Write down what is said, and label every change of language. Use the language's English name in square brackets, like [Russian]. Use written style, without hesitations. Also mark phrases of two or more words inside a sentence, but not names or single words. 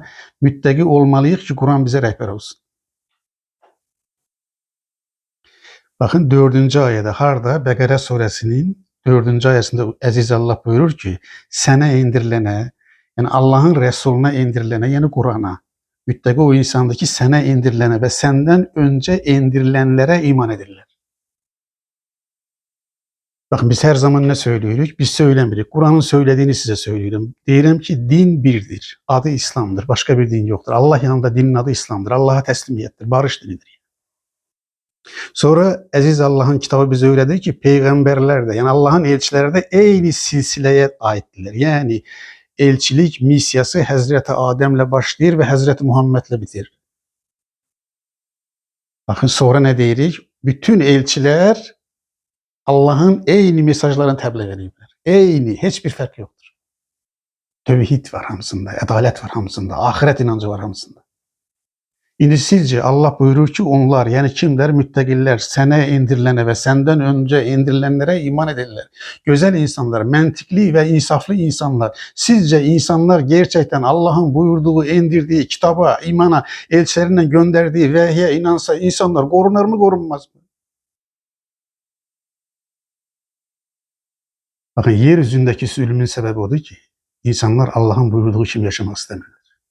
[Turkish] Müttəqi olmalıyıq ki, Kur'an bize rehber olsun. Bakın 4. ayette harda Bekara suresinin 4. ayetinde Aziz Allah buyurur ki, sana indirilene, yani Allah'ın Resulüne indirilene, yani Kur'an'a [Azerbaijani] Müttaki o insandır ki sənə indirilənə və səndən öncə indirilənlərə iman edirlər. [Turkish] Bakın biz her zaman ne söylüyoruz? Biz söylemirik. Kur'an'ın söylediğini size söylüyorum. Diyelim ki din birdir. Adı İslam'dır. Başka bir din yoktur. Allah yanında dinin adı İslam'dır. Allah'a teslimiyettir. Barış dinidir. Sonra Aziz Allah'ın kitabı bize öyledir ki peygamberler de yani Allah'ın elçileri de aynı silsileye aittiler. Yani elçilik misyası Hazreti Adem'le başlayır ve Hazreti Muhammed'le bitirir. Bakın sonra ne deyirik? [Azerbaijani] Bütün elçiler Allah'ın eyni mesajlarını təbliğ ediblər. Eyni, heç bir fərq yoxdur. Tövhid var hamısında, ədalət var hamısında, ahirət inancı var hamısında. İndi sizcə Allah buyurur ki, onlar, yəni kimlər? Müttəqillər, sənə indirilənə və səndən öncə indirilənlərə iman edirlər. Gözəl insanlar, məntiqli və insaflı insanlar. Sizcə insanlar gerçəkdən Allah'ın buyurduğu, indirdiği kitaba, imana, elçilərinlə göndərdiyi vəhyə inansa insanlar qorunur mu, qorunmaz mı? [Turkish] Bakın yeryüzündeki zulmün sebebi odur ki insanlar Allah'ın buyurduğu kimi yaşamak istemiyorlar.